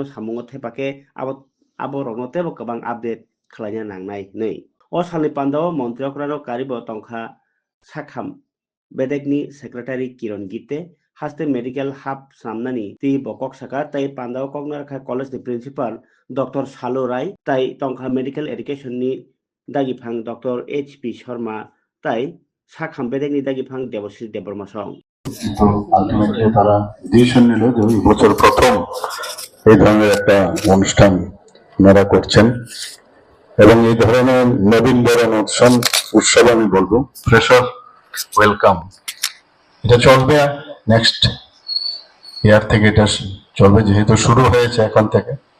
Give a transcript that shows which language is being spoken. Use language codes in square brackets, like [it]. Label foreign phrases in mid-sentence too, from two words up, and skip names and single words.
[trp] सामुङो थेपाके आबो रकनो तेबो गोबां आपडेट खलायनो नांनाय नै ओ सालनि पांडाव मन्त्रकरानो कारिबो तंखा साखाम बेदेकनि सेक्रेटारि किरण गीते हास्ते [en] medical hub [trp] सामनानि ती बकक साका तै पांडाव कगनारखा कॉलेजनि प्रिन्सिपाल डॉक्टर सालु राय तै तंखा [en] medical education [trp] दागिफां डॉक्टर HP शर्मा তাই সাখাম বেদেগনি দাগিফাং দেবশ্রী দেববর্মা সং [bn] তো আলটিমেটলি তারা ডিসিশন নিল যে এই বছর প্রথম এই ধরনের একটা অনুষ্ঠান ওনারা করছেন এবং এই ধরনের নবীনবরণ উৎসব আমি বলবো [en] fresher welcome [bn] এটা চলবে [en] next year [bn] থেকে এটা চলবে যেহেতু শুরু হয়েছে এখন থেকে